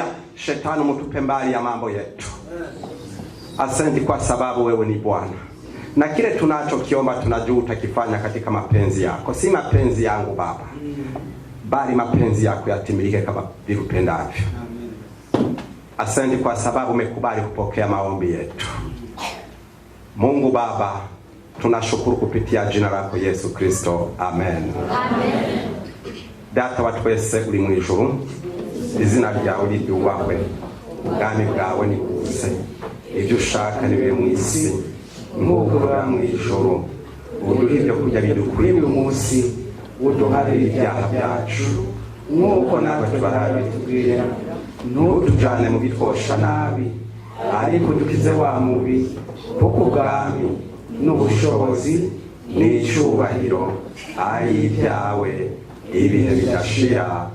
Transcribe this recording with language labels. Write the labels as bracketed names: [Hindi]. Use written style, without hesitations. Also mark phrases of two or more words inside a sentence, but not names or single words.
[Swahili] Shetani mutupe mbali ya mambo yetu. Asante kwa sababu wewe ni Bwana, na kile tunachokiomba tunajua utakifanya katika mapenzi yako, si mapenzi yangu Baba, bali mapenzi yako yatimilike kama vile upendavyo. Asante kwa sababu umekubali kupokea maombi yetu. Mungu Baba, tunashukuru kupitia jina lako Yesu Kristo. Amen. Amen. [Kinyarwanda] Data wa twese uri mu ijuru, izina ryawe ryubahwe, ubwami bwawe nibuze, ibyo ushaka nibibe mu isi nk'uko biba mu ijuru. Uduhe ibyo kurya bidukwiriye uyu munsi, uduharire ibyaha byacu nk'uko natwe tubaharira abitugwirira, ntutujane mu bitwosha nabi, ariko dukize wa mubi, kuko ubwami n'ubushobozi n'icyubahiro ari ibyawe ibihe bidashira.